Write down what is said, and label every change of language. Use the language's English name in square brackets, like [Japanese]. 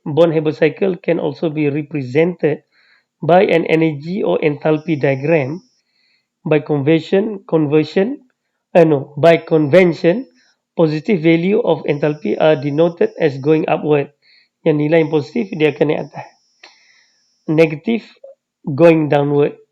[English] Born-Haber cycle can also be represented by an energy or enthalpy diagram by convention, positive value of enthalpy are denoted as going upward. [Malay] Yang nilai yang positif dia akan naik atas. [English] Negative going downward.